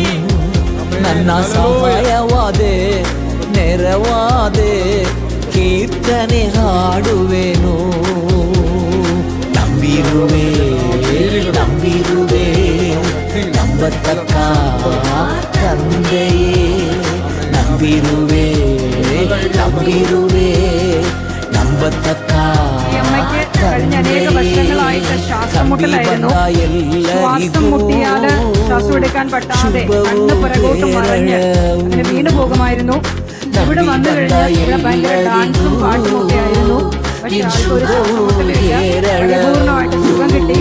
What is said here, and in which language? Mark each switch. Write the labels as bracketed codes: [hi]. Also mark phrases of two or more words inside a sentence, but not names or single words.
[kn] ನನ್ನ ಸಹಾಯವಾದೆ ನೆರವಾದೆ ಕೀರ್ತನೆ ಹಾಡುವೆನು. ನಂಬಿರುವೆ ನಂಬಿರುವೆ ನಂಬತಕ್ಕ ತಂದೆಯೇ. ನಂಬಿರುವೆ ನಂಬಿರುವೆ ನಂಬತಕ್ಕ [ml] അമ്മയ്ക്ക് കഴിഞ്ഞ അനേക വർഷങ്ങളായിട്ട് ശ്വാസം മുട്ടലായിരുന്നു. ശ്വാസം മുട്ടിയാല് ശ്വാസം എടുക്കാൻ പറ്റാതെ കണ്ണ് പുറകോട്ട് മറഞ്ഞ് അങ്ങനെ വീണു പോകുമായിരുന്നു. ഇവിടെ വന്നു കഴിഞ്ഞാൽ ഇവിടെ ഭയങ്കര ഡാൻസും പാട്ടും ഒക്കെ ആയിരുന്നു. പക്ഷെ ആൾക്ക് ഒരു ശ്വാസമുട്ടലില്ല. പരിപൂർണമായിട്ട് സുഖം കിട്ടി.